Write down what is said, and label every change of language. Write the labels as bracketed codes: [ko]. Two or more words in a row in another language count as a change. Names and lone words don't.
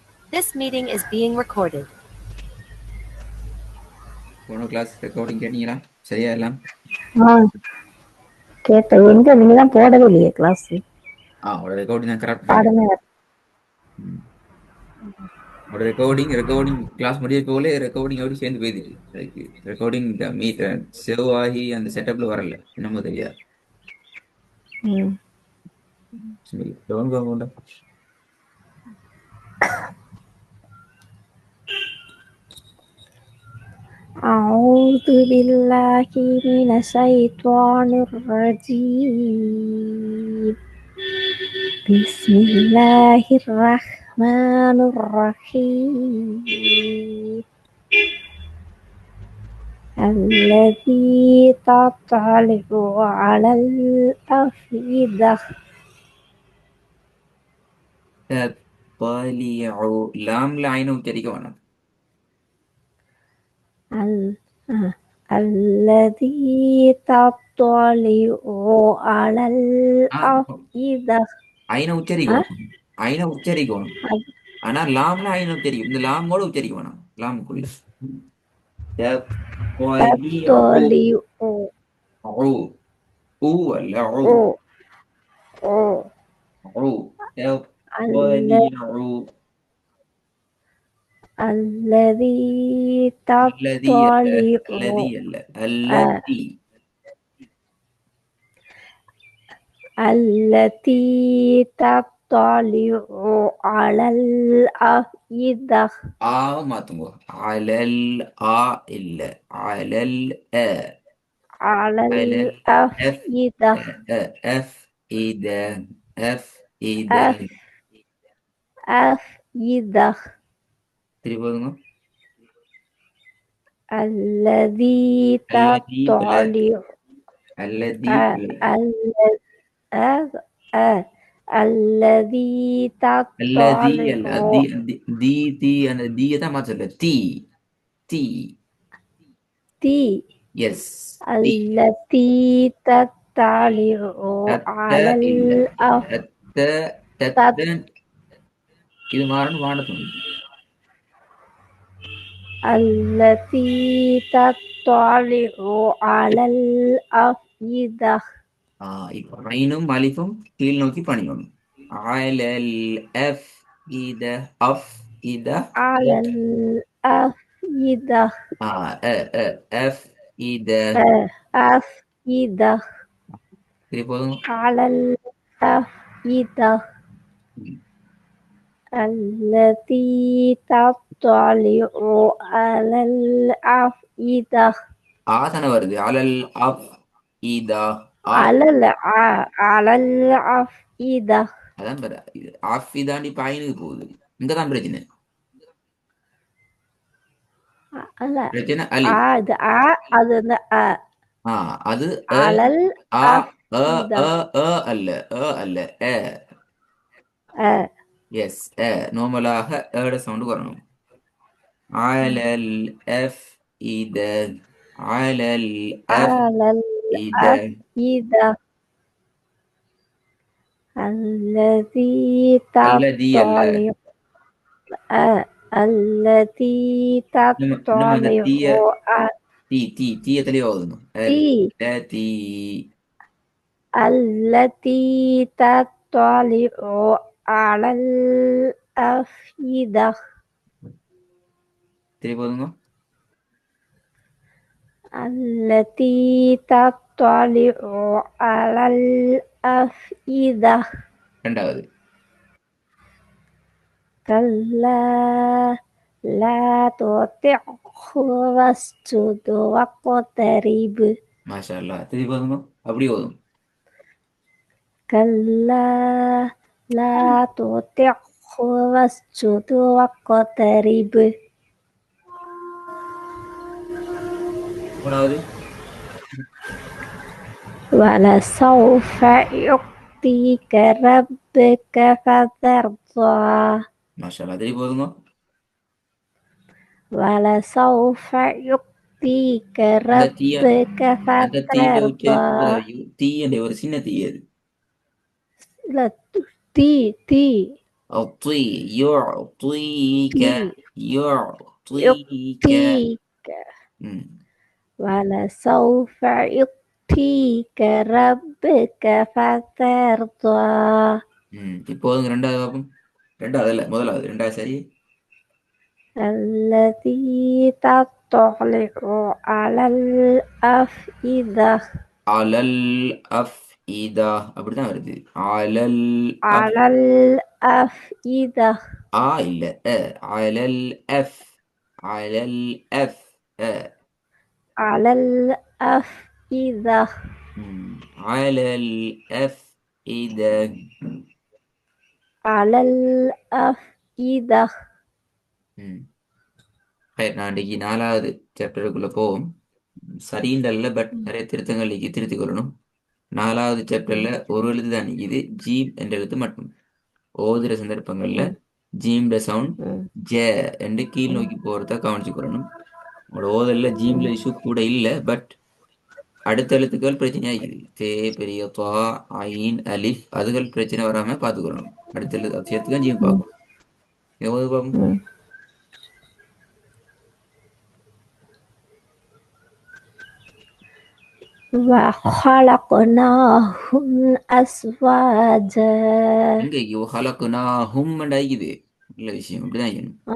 [en] This meeting is being recorded. [ta] போன கிளாஸ் ரெக்கார்டிங் கேட்டீங்களா? சரியா எல்லாம்? கேட்டேன். எங்க நீங்க தான் போடவே இல்லையே கிளாஸ். ஒரு ரெக்கார்டிங் தான் கரெக்ட் பாடமே ஒரு ரெக்கார்டிங் கிளாஸ் முடிய போல ரெக்கார்டிங்கோடு சேர்ந்து போயிடுச்சு. [en] recording meet save [ta] ஆகி அந்த செட்டப்ல வரல, என்னமோ தெரியாது. சரி, டவுன் [ar] أعوذ بالله من الشيطان الرجيم. بسم الله الرحمن الرحيم. الذي تطلع على الأفئدة. [ta] லாம்ல ஐன உச்சரிக்க வேணாம். [ar] الذي تطلع على الأفئدة. [ta] ஐன உச்சரிக்கணும். ஆனா லாம்ல ஐன உச்சரிக்கும். இந்த லாமோட உச்சரிக்க வேணாம். லாமுக்குள்ள [ar] الذي تطلع التي تطلع على الأفئدة. [ta] மாத்துங்க. அலல் ஆ இல்ல, அலல் [ar] على الأفئدة. أفئدة. [ta] திருப்பதுங்க. [ar] الذي تطلع الذي تطلع [ta] அந்த தீயதான் மாத்தல. தீ எஸ். [ar] التي تطلع على [ta] இது மாறணும் வானத்தும். [ar] التي تطلع على الأفئدة. [ta] இப்போ ஐனும் அலிஃபும் கீழ் நோக்கி பணியணும். [ar] على الأفئدة الأفئدة على الأفئدة الأفئدة الأفئدة [ta] போதும். [ar] على الأفئدة التي تطلع على الأفئدة. [ta] தானே வருது. [ar] على الأفئدة على الأفئدة. [ta] அதான் பாரு, ஆஃபிதாண்டி பாயினுக்கு போகுது. இங்கதான் பிரச்சனை. பிரச்சனை அலி. அது அது அலல் அல்ல எஸ். நார்மலாக ஏட சவுண்ட் வரணும். [ar] على الأفئدة على إذا الذي تطلع التي تطلع [ta] தீய தெளிவாகுது. [ar] التي تطلع على الأفئدة. [ta] போதுங்க. [ar] التي تطلع على الأفئدة. [ta] ரெண்டாவது [ar] كلا لا تطعه واسجد واقترب. ما شاء الله. [ta] போதுங்க. அப்படி போதும். [ar] كلا لا تطعه واسجد واقترب. [ta] மூணாவது [ar] ولسوف يعطيك ربك فترضى. ما شاء الله. [ta] போதுங்க. [ar] ولسوف يعطيك ربك فترضى. [ta] தீ என்ற ஒரு சின்ன தீ அது. இல்ல தீ [ar] أعطي يعطيك يعطيك يعطيك ولسوف يعطيك ربك فترضى [ta] இப்போதுங்க ரெண்டாவது பாப்போம். ரெண்டாவது இல்ல முதலாவது ரெண்டாவது சரி. [ar] الذي تطلع على الأفئدة على الأفئدة [ta] அப்படிதான் வருது. அலல் [ar] على الأفئدة இல்ல على الأف على الأف على الأفئدة على الأفئدة على الأفئدة [ta] நான் இன்றைக்கு 4வது சாப்டருக்குள்ள போவோம். சரிண்டல்ல பட் நிறைய திருத்தங்கள் திருத்திக் கொள்ளணும். 4வது சாப்டர்ல ஒரு எழுத்து தான் நிற்கிது, ஜீம் என்ற எழுத்து மட்டும். ஓதுற சந்தர்ப்பங்கள்ல ஜீம்ட சவுண்ட் ஜ என்று கீழ் நோக்கி போறத கவனிச்சு கொள்ளணும். உங்களோட ஓதல்ல ஜீம்ல இஷ்யூ கூட இல்லை, பட் அடுத்த எழுத்துக்கள் பிரச்சனையா இருக்குது. தே பெரிய துவா ஐன் அலிஃப் அதுகள் பிரச்சனை வராம பார்த்துக்கொள்ளணும். அடுத்த எழுத்து சேர்த்துதான் ஜீம் பார்க்கணும். எவ்வளவு பார்ப்போம். وخلقناهم أزواجا இன்றைக்கு ஹலக்குனாஹும் ஆகிக்குது. நல்ல விஷயம், இப்படிதான் செய்யணும்.